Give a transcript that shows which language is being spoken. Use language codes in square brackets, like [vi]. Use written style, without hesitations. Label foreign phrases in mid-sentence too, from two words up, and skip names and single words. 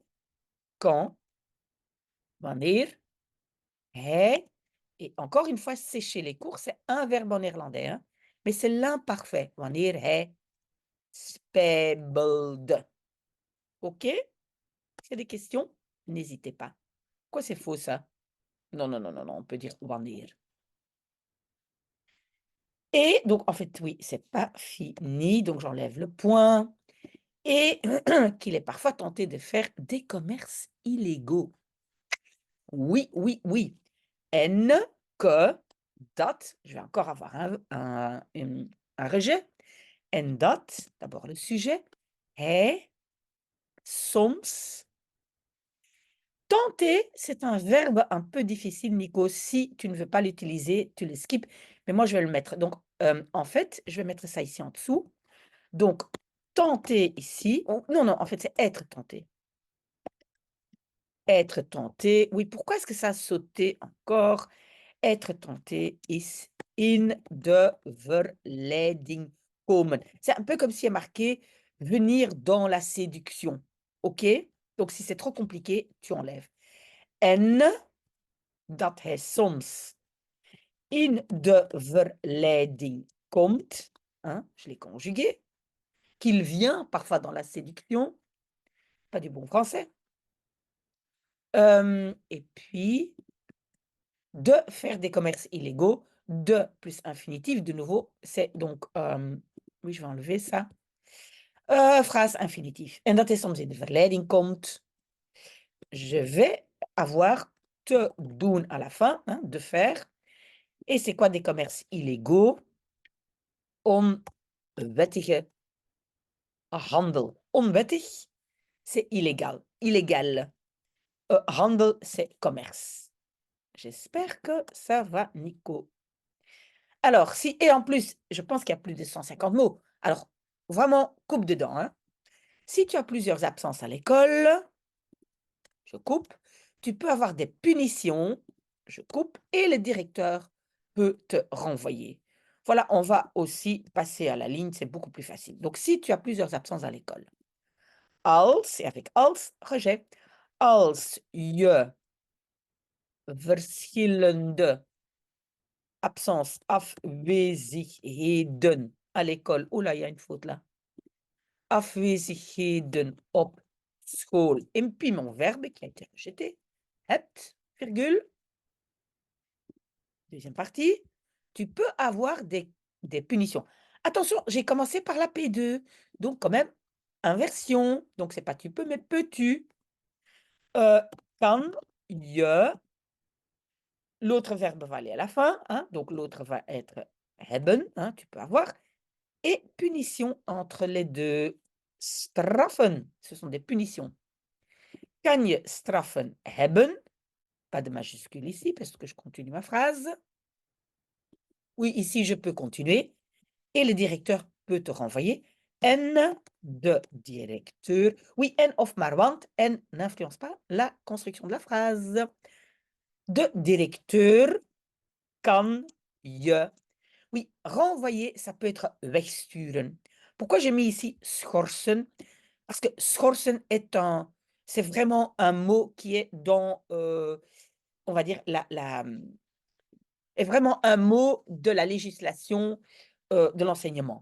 [nl] Quand, wanneer, hij, [fr] et encore une fois, sécher les cours, c'est un verbe en néerlandais, hein, mais c'est l'imparfait. [nl] Wanneer hij spijbelde. [fr] OK? S'il y a des questions, n'hésitez pas. Quoi, c'est faux, ça? Non, non, non, non, non, on peut dire wanneer. Et donc, en fait, oui, c'est pas fini, donc j'enlève le point. Et qu'il est parfois tenté de faire des commerces illégaux. Oui, oui, oui. En que, dat, je vais encore avoir un rejet. [nl] En dat, [fr] d'abord le sujet, [nl] hij, soms. [fr] Tenter, c'est un verbe un peu difficile, Nico. Si tu ne veux pas l'utiliser, tu le skips. Mais moi, je vais le mettre. Donc, en fait, je vais mettre ça ici en dessous. Donc, tenter ici. Non, non, en fait, c'est être tenté. Être tenté. Oui, pourquoi est-ce que ça a sauté encore? Être tenté [nl] is in de verleiding komen. [fr] C'est un peu comme s'il y a marqué venir dans la séduction. OK? Donc, si c'est trop compliqué, tu enlèves. [nl] En dat hij soms in de verleiding komt. [fr] Hein, je l'ai conjugué. Qu'il vient parfois dans la séduction. Pas du bon français. Et puis, de faire des commerces illégaux, de plus infinitif, de nouveau, c'est donc, oui, je vais enlever ça. Phrase infinitif. [nl] En dat hij soms in de verleiding komt. [fr] Je vais avoir [nl] te doen [fr] à la fin, hein, de faire. Et c'est quoi des commerces illégaux? [nl] Onwettige handel. [fr] Onwettig, c'est illégal. Illégal. Handel, c'est commerce. J'espère que ça va, Nico. Alors, si, et en plus, je pense qu'il y a plus de 150 mots. Alors, vraiment, coupe dedans, hein. Si tu as plusieurs absences à l'école, je coupe. Tu peux avoir des punitions, je coupe. Et le directeur peut te renvoyer. Voilà, on va aussi passer à la ligne, c'est beaucoup plus facile. Donc, si tu as plusieurs absences à l'école, als, et avec als, rejet. [nl] Als je verschillende absence, afwezigheden [fr] à l'école. Oh là, il y a une faute là. [nl] Afwezigheden op school. [fr] Et puis mon verbe qui a été rejeté. Het, virgule. Deuxième partie. Tu peux avoir des punitions. Attention, j'ai commencé par la P2. Donc, quand même, inversion. Donc, c'est pas tu peux, mais peux-tu. [nl] Kan je. [fr] L'autre verbe va aller à la fin, hein, donc l'autre va être hebben, hein, tu peux avoir. et punition entre les deux. Straffen, ce sont des punitions. [nl] Kan je straffen hebben? [fr] Pas de majuscule ici parce que je continue ma phrase. Oui, ici, je peux continuer et le directeur peut te renvoyer. [nl] En de directeur. Oui, en of maar, want en [fr] n'influence pas la construction de la phrase. [nl] De directeur kan je. [fr] Oui, renvoyer, ça peut être wegsturen. Pourquoi j'ai mis ici schorsen? Parce que schorsen c'est vraiment un mot qui est dans, on va dire, est vraiment un mot de la législation, de l'enseignement.